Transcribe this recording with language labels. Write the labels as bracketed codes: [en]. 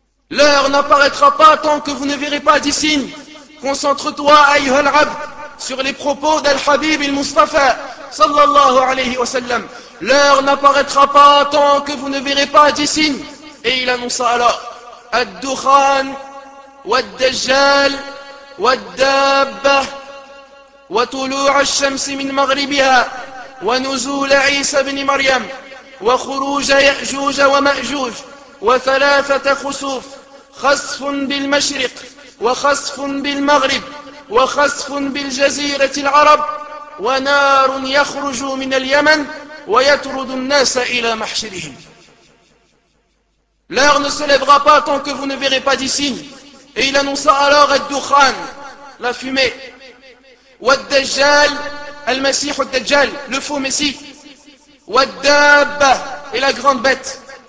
[fr] L'heure n'apparaîtra pas tant que vous ne verrez pas 10 signes. Concentre-toi, [ar] ayyuha al-abd, [fr] sur les propos d'Al-Habib al-Mustafa, sallallahu alayhi wa sallam. L'heure n'apparaîtra pas tant que vous ne verrez pas 10 signes. Et il annonça alors, « Ad-dukhan [ar] والدجال والدابة وطلوع الشمس من مغربها ونزول عيسى بن مريم وخروج يأجوج ومأجوج وثلاثة خسوف، خسف بالمشرق وخسف بالمغرب وخسف بالجزيرة العرب، ونار يخرج من اليمن ويطرد الناس إلى محشرهم. [fr] L'heure ne se lèvera pas tant que vous ne verrez pas des signes. Et il annonça alors Ad-Dukhan, la fumée, Wad-Dajjal, Al-Masih Ad-Dajjal, le faux Messie, Wad-Dabba, et la grande bête,